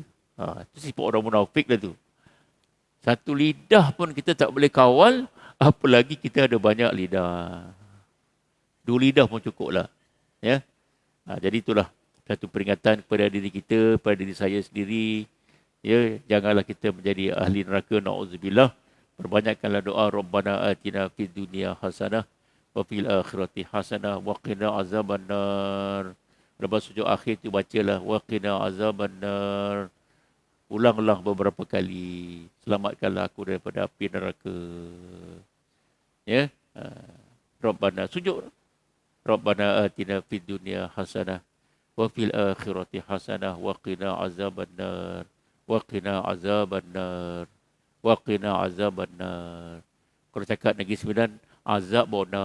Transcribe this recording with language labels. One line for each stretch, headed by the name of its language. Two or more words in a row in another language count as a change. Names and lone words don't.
Malay: Itu sifat orang munafik dah tu. Satu lidah pun kita tak boleh kawal. Apalagi kita ada banyak lidah. 2 lidah pun cukup lah. Ya? Jadi itulah satu peringatan kepada diri kita, kepada diri saya sendiri. Ya, janganlah kita menjadi ahli neraka, na'udzubillah. Perbanyakkanlah doa,
Arabic: ربنا آتنا في الدنيا حسنة وفي الآخرة حسنة وقنا عذاب النار.
Malay: Lepas sujud akhir tu bacalah
Arabic: وقنا عذاب النار.
Malay: Ulanglah beberapa kali. Selamatkanlah aku daripada api neraka. Ya. Rabbana sujud.
Arabic: ربنا آتنا في الدنيا حسنة وفي الآخرة حسنة وقنا عذاب النار وقنا عذاب النار وقنا عذاب النار wa qina azabannar wa qina azabannar.
Malay: Kalau cakap Negeri Sembilan, azab bona.